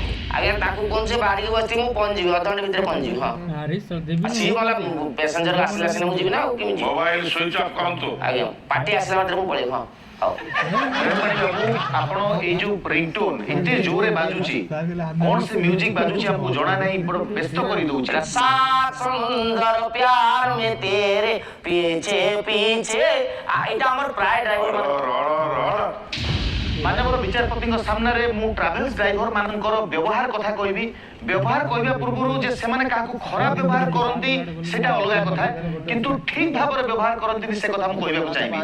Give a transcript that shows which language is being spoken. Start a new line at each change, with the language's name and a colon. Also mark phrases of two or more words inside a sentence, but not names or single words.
Odia: ଆଜ୍ଞା ତାକୁ କଣ ସେ ବାହାରିକି ବସିଛି ମୁଁ ପହଞ୍ଚିବି ଅଧଘଣ୍ଟେ ଭିତରେ ପହଞ୍ଚିବି ହଁ ଆରେ ସର ଦେବି ସିଏ ଗଲା ପ୍ୟାସେଞ୍ଜର ଆସିଲା ଆସିଲେ ମୁଁ ଯିବି ନା ଆଉ କେମିତି ଯିବି
English: mobile switch off
Odia: କରନ୍ତୁ। ଆଜ୍ଞା ପାର୍ଟି ଆସିଲା ମାତ୍ରେ ମୁଁ ପଳେଇବି ହଁ ହଉ ଆପଣ ଏଇ ଯୋଉ ରିଙ୍ଗଟୋନ ଏତେ ଜୋରେ ବାଜୁଛି କଣ ସେ ମ୍ୟୁଜିକ ବାଜୁଛି ଆପଣଙ୍କୁ ଜଣା ନାହିଁ ବଡ ବ୍ୟସ୍ତ କରି ଦଉଛି।
Hindi: सात समुंदर प्यार में तेरे पीछे पीछे
Odia: ଏଇଟା ଆମର ପ୍ରାୟ ଡ୍ରାଇଭର ମାନ୍ୟବର ବିଚାରପତିଙ୍କ ସାମ୍ନାରେ ମୁଁ
English: travels driver
Odia: ମାନଙ୍କର ବ୍ୟବହାର କଥା କହିବି। ବ୍ୟବହାର କହିବା ପୂର୍ବରୁ ଯେ ସେମାନେ କାହାକୁ ଖରାପ ବ୍ୟବହାର କରନ୍ତି ସେଟା ଅଲଗା କଥା, କିନ୍ତୁ ଠିକ ଭାବରେ ବ୍ୟବହାର କରନ୍ତିନି ସେ କଥା ମୁଁ କହିବାକୁ ଚାହିଁବି।